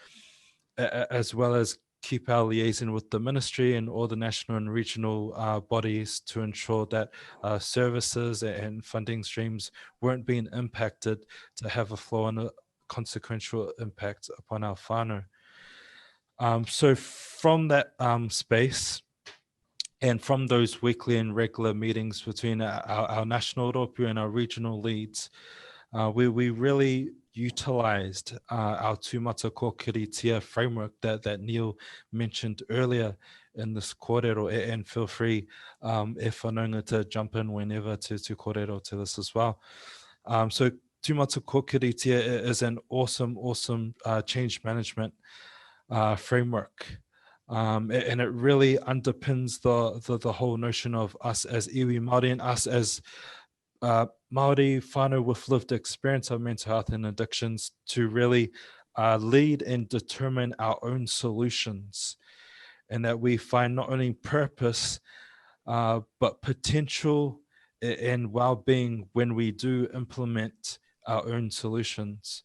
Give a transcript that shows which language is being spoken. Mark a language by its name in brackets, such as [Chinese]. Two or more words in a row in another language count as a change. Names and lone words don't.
[English] as well as keep our liaison with the ministry and all the national and regional bodies to ensure that services and funding streams weren't being impacted to have a flow and a consequential impact upon our whānau. So from that space, and from those weekly and regular meetings between our national ropu and our regional leads, we really utilized our tūmata kōkiritia framework that Neil mentioned earlier in this kōrero, and feel free [Māori] e whanaunga [English] to jump in whenever to kōrero to this as well. So tūmata kōkiritia is an awesome change management framework. And it really underpins the whole notion of us as [Māori] iwi Māori [English] and us as [Māori] Māori whānau [English] with lived experience of mental health and addictions to really lead and determine our own solutions, and that we find not only purpose but potential and well-being when we do implement our own solutions.